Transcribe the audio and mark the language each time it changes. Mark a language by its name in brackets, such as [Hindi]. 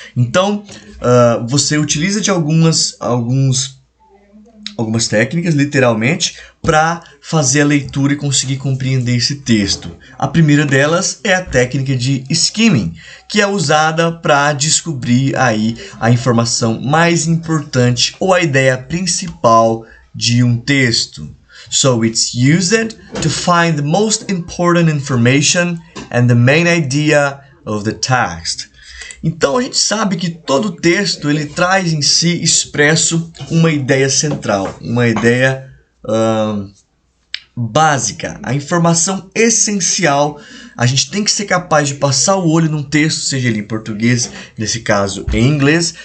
[Portuguese] Então, você utiliza de algumas técnicas, literalmente, para fazer a leitura e conseguir compreender esse texto. A primeira delas é a técnica de skimming, que é usada para descobrir aí a informação mais importante ou a ideia principal de um texto. [English] So it's used to find the most important information and the main idea of the text. [Portuguese] Então a gente sabe que todo texto ele traz em si expresso uma ideia central, uma ideia básica, a informação essencial. A gente tem que ser capaz de passar o olho num texto, seja ele em português, nesse caso em inglês.